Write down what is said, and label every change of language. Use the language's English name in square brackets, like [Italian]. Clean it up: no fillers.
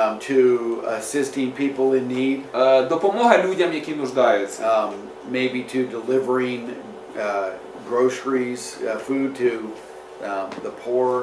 [English] To assisting people in need. [Ukrainian] Допомога людям, які нуждаються. [English] Maybe to delivering groceries, food to the poor.